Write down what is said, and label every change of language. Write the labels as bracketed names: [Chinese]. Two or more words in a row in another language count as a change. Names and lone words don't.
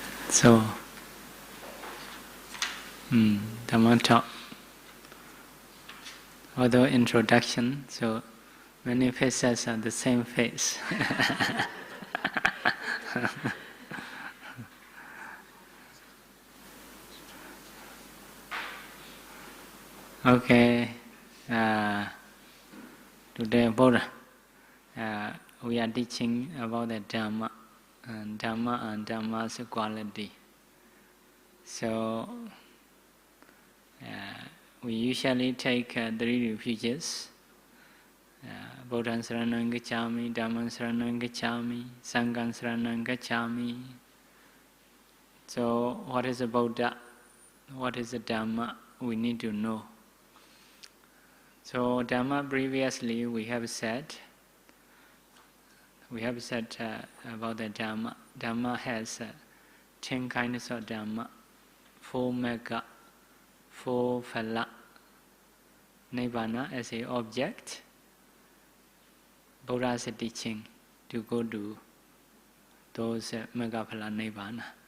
[English] So, Dhamma talk. Although introduction, so many faces are the same face. Okay, today Buddha, we are teaching about the Dhamma and Dhamma's quality. So, we usually take 3 refuges. [Pali] Buddhaṃ saranam gacchāmi, Dhammaṃ saranam gacchāmi, Sanඝaṃ saranam gacchāmi. [English] So, what is the Buddha? What is the Dhamma? We need to know. So, Dhamma previously we have said about the Dhamma. Dhamma has 10 kinds of Dhamma, 4 mega, 4 phala, Nibbana as an object, Buddha's teaching to go to those [Pali] mega phala [English] Nibbana.